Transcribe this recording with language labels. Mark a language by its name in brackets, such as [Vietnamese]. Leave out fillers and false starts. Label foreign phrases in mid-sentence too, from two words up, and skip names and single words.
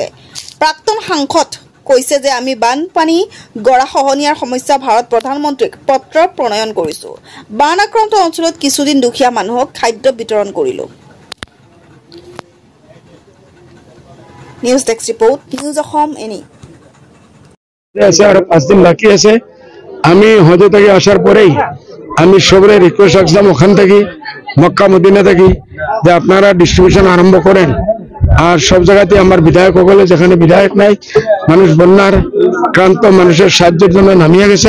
[Assamese] প্ৰাক্তন সাংসদ কৈছে যে আমি বানপানী গৰাখহনীয়াৰ সমস্যা ভাৰত প্ৰধানমন্ত্ৰীক পত্ৰ প্ৰণয়ন কৰিছো। বান আক্ৰান্ত অঞ্চলত কিছুদিন দুখীয়া মানুহক খাদ্য বিতৰণ কৰিলো। নিউজ ডেস্ক ৰিপোৰ্ট, নিউজ অসম এনি। [Bangla] আর 5 দিন বাকি আছে। আমি হজ থেকে আসার পরেই আমি সবরে রিকোয়েস্ট রাখলাম ওখান থেকে মক্কা মদিনা থেকে যে আপনারা ডিস্ট্রিবিউশন আরম্ভ করেন। আর সব জায়গাতে আমার বিধায়ক সকলে, যেখানে বিধায়ক নাই, মানুষ বন্যার আক্রান্ত মানুষের সাহায্যের জন্য নামিয়ে গেছে।